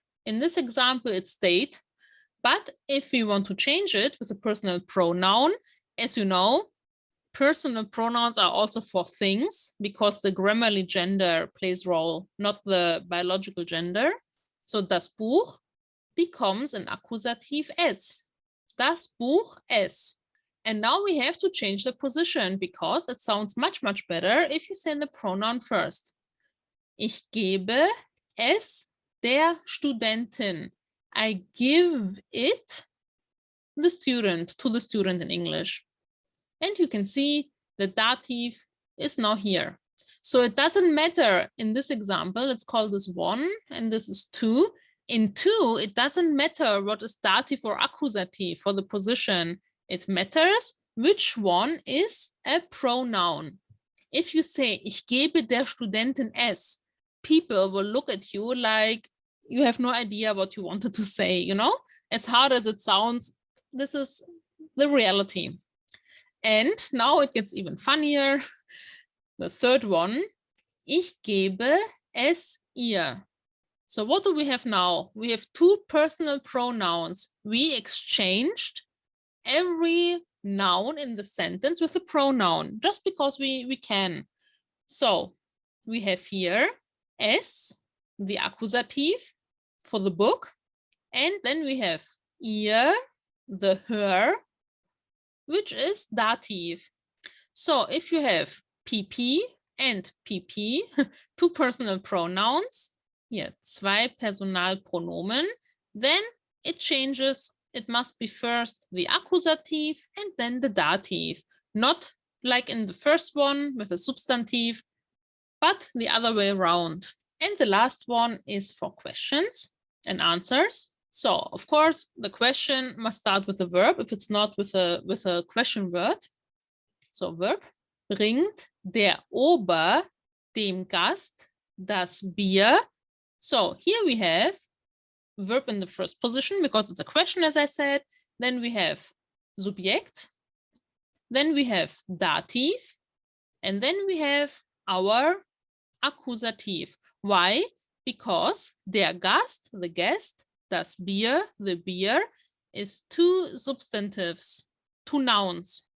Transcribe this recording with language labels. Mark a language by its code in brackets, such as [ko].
[en] In this example, it's state. But if we want to change it with a personal pronoun, as you know, personal pronouns are also for things because the grammarly gender plays role, not the biological gender. So das Buch becomes an accusative S. Das Buch es. And now we have to change the position because it sounds much, much better if you say the pronoun first. [de] Ich gebe es der Studentin. [en] I give it the student, to the student in English. And you can see the dative is now here. So it doesn't matter in this example, let's call this 1 and this is 2. In 2, it doesn't matter what is dative or accusative for the position. It matters which one is a pronoun. If you say, [de] ich gebe der Studentin es, [en] people will look at you like you have no idea what you wanted to say, you know? As hard as it sounds, this is the reality. And now it gets even funnier. The third one, [de] ich gebe es ihr. [en] So what do we have now? We have two personal pronouns. We exchanged every noun in the sentence with a pronoun, just because we can. So we have here es, the accusative for the book, and then we have ihr, the her, which is dative. So if you have PP and PP, two personal pronouns, here, [de] zwei Personalpronomen, [en] then it changes. It must be first the accusative and then the dative, not like in the first one with a substantive, but the other way around. And the last one is for questions and answers. So of course, the question must start with a verb if it's not with a question word. [de] So verb, bringt der Ober dem Gast das Bier. [en] So here we have verb in the first position because it's a question, as I said. Then we have Subjekt. Then we have Dativ. And then we have our Accusative. Why? Because der Gast, the guest, das Bier, the beer, is two substantives, two nouns.